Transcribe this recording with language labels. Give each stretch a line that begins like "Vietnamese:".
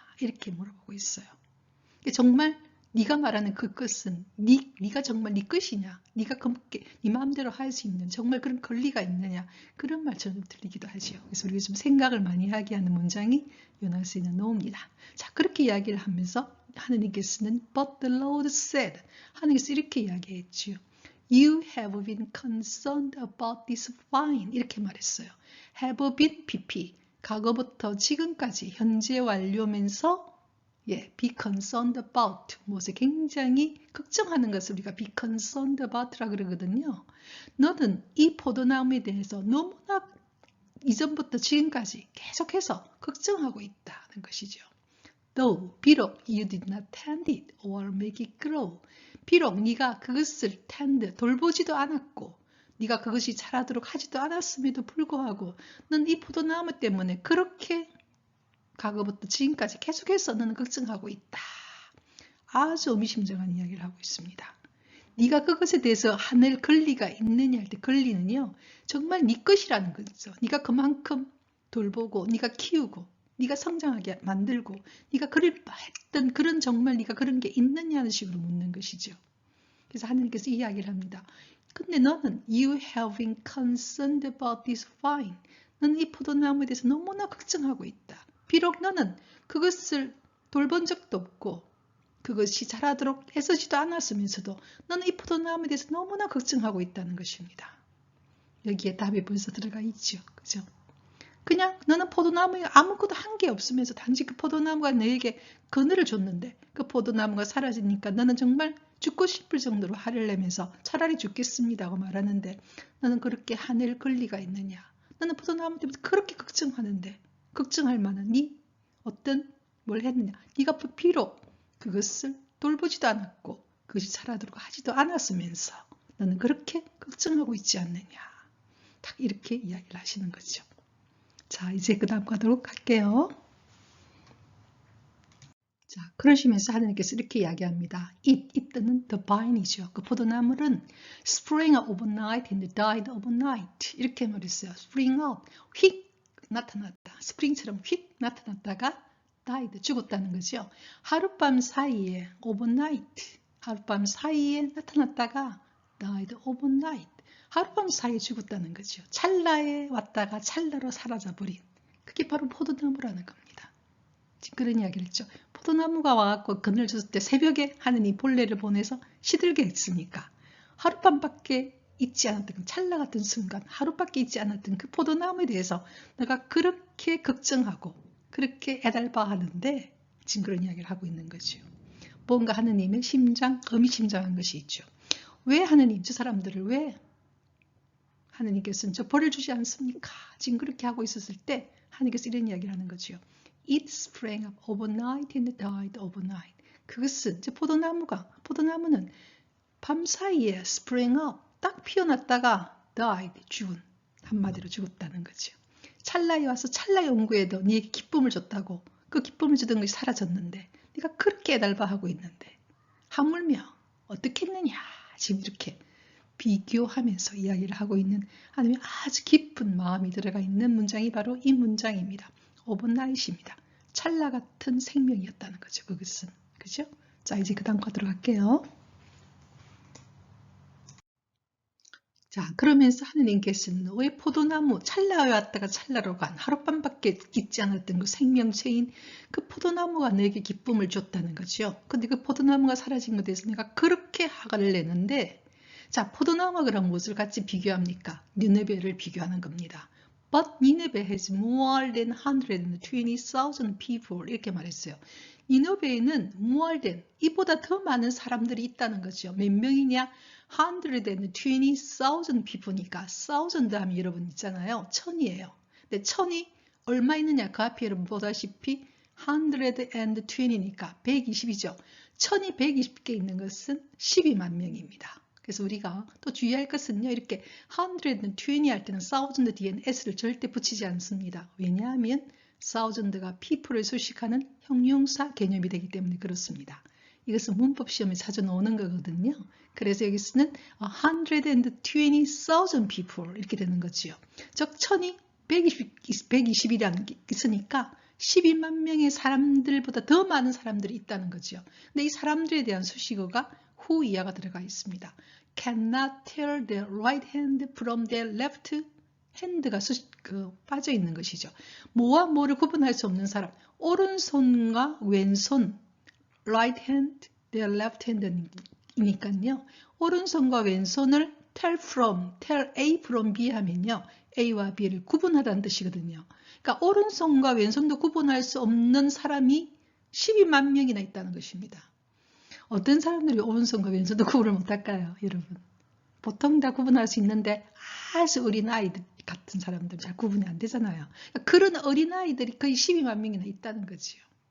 Korean: 이렇게 물어보고 있어요. 정말 네가 말하는 그 것은 네가 정말 네 것이냐? 네가 네 마음대로 할 수 있는 정말 그런 권리가 있느냐? 그런 말처럼 들리기도 하죠. 그래서 우리가 좀 생각을 많이 하게 하는 문장이 요나서에 나옵니다. 자, 그렇게 이야기를 하면서 하느님께서는
English: But the Lord said,
Korean: 하느님께서 이렇게 이야기했지요.
English: You have been concerned about this vine.
Korean: 이렇게 말했어요.
English: have been PP.
Korean: 과거부터 지금까지 현재 완료면서
English: be concerned about.
Korean: 무엇에 굉장히 걱정하는 것을 우리가
English: be concerned about
Korean: 라 그러거든요. 너는 이 포도나무에 대해서 너무나 이전부터 지금까지 계속해서 걱정하고 있다는 것이죠.
English: Though,
Korean: 비록
English: you did not tend it or make it grow.
Korean: 비록 네가 그것을 tend, 돌보지도 않았고 네가 그것이 자라도록 하지도 않았음에도 불구하고 넌 이 포도나무 때문에 그렇게 과거부터 지금까지 계속해서 너는 걱정하고 있다. 아주 의미심장한 이야기를 하고 있습니다. 네가 그것에 대해서 하늘 권리가 있느냐 할 때 권리는요. 정말 네 것이라는 거죠. 네가 그만큼 돌보고 네가 키우고 네가 성장하게 만들고 네가 했던 그런 정말 네가 그런 게 있느냐는 식으로 묻는 것이죠. 그래서 하나님께서 이야기를 합니다. 근데 너는
English: you have been concerned about this vine.
Korean: 너는 이 포도나무에 대해서 너무나 걱정하고 있다. 비록 너는 그것을 돌본 적도 없고 그것이 자라도록 애쓰지도 않았으면서도 너는 이 포도나무에 대해서 너무나 걱정하고 있다는 것입니다. 여기에 답이 벌써 들어가 있죠. 그죠? 그냥 너는 포도나무에 아무것도 한 게 없으면서 단지 그 포도나무가 너에게 그늘을 줬는데 그 포도나무가 사라지니까 너는 정말 죽고 싶을 정도로 화를 내면서 차라리 죽겠습니다 하고 말하는데 너는 그렇게 화낼 권리가 있느냐? 너는 포도나무 때문에 그렇게 걱정하는데 걱정할 만한 네 어떤 뭘 했느냐? 네가 비록 그것을 돌보지도 않았고 그것이 자라도록 하지도 않았으면서 너는 그렇게 걱정하고 있지 않느냐? 딱 이렇게 이야기를 하시는 거죠. 자, 이제 그 다음 가도록 할게요. 자, 그러시면서 하나님께서 이렇게 이야기합니다. 이때는
English: the vine
Korean: 이죠. 그 포도나무는
English: spring up overnight and died overnight.
Korean: 이렇게 말했어요.
English: spring up,
Korean: 휙 나타났다. 스프링처럼 휙 나타났다가 died, 죽었다는 거죠. 하룻밤 사이에 overnight, 하룻밤 사이에 나타났다가
English: died overnight.
Korean: 하룻밤 사이에 죽었다는 거죠. 찰나에 왔다가 찰나로 사라져버린. 그게 바로 포도나무라는 겁니다. 지금 그런 이야기를 했죠. 포도나무가 와갖고 그늘을 줬을 때 새벽에 하느님 본래를 보내서 시들게 했으니까 하룻밤밖에 있지 않았던 찰나 같은 순간 하루밖에 있지 않았던 그 포도나무에 대해서 내가 그렇게 걱정하고 그렇게 애달파하는데 지금 그런 이야기를 하고 있는 거죠. 뭔가 하느님의 의미심장한 것이 있죠. 왜 하느님 저 사람들을 왜 하느님께서는 저 벌을 주지 않습니까? 지금 그렇게 하고 있었을 때 하느님께서 이런 이야기를 하는 거죠.
English: It sprang up overnight and died overnight.
Korean: 그것은 포도나무는 밤 사이에
English: sprang up
Korean: 딱 피어났다가 died 죽은 한마디로 죽었다는 거죠. 찰나에 와서 찰나의 온구에도 네게 기쁨을 줬다고 그 기쁨을 주던 것이 사라졌는데 네가 그렇게 애달파하고 있는데 하물며 어떻게 했느냐 지금 이렇게 비교하면서 이야기를 하고 있는 하나님의 아주 깊은 마음이 들어가 있는 문장이 바로 이 문장입니다. overnight입니다. 찰나 같은 생명이었다는 거죠. 그것은. 그죠? 자, 이제 그 다음 가도록 할게요. 자, 그러면서 하느님께서는 왜 포도나무 찰나에 왔다가 찰나로 간 하룻밤밖에 있지 않았던 그 생명체인 그 포도나무가 너에게 기쁨을 줬다는 거죠. 근데 그 포도나무가 사라진 것에 대해서 내가 그렇게 화를 내는데 자, 포도나무가 그럼 무엇을 같이 비교합니까? 니느베를 비교하는 겁니다.
English: But Nineveh has more than 120,000 people
Korean: 이렇게 말했어요. 니느베에는
English: more than
Korean: 이보다 더 많은 사람들이 있다는 거죠. 몇 명이냐?
English: 120,000 people
Korean: 니까 1000 하면 여러분 있잖아요. 1000이에요. 근데 1000이 얼마 있느냐? 그 앞에 여러분 보다시피 120니까 120이죠. 1000이 120개 있는 것은 12만 명입니다. 그래서 우리가 또 주의할 것은요. 이렇게 120 할 때는 1000 뒤에는 s를 절대 붙이지 않습니다. 왜냐하면 1000가 people을 수식하는 형용사 개념이 되기 때문에 그렇습니다. 이것은 문법 시험에 자주 나오는 거거든요. 그래서 여기서는
English: 120,000 people
Korean: 이렇게 되는 거지요. 즉 1000이 120이라는 게 있으니까 12만 명의 사람들보다 더 많은 사람들이 있다는 거죠. 근데 이 사람들에 대한 수식어가 who 이하가 들어가 있습니다.
English: Cannot tell their right hand from their left hand가
Korean: 빠져 있는 것이죠. 뭐와 뭐를 구분할 수 없는 사람. 오른손과 왼손
English: right hand, their left hand
Korean: 이니까요. 오른손과 왼손을
English: tell A from B
Korean: 하면요. A와 B를 구분하라는 뜻이거든요. 그러니까 오른손과 왼손도 구분할 수 없는 사람이 12만 명이나 있다는 것입니다. 어떤 사람들이 오른손과 왼손도 구분을 못할까요, 여러분? 보통 다 구분할 수 있는데 아주 어린 아이들 같은 사람들 잘 구분이 안 되잖아요. 그러니까 그런 어린 아이들이 거의 12만 명이나 있다는 거지요.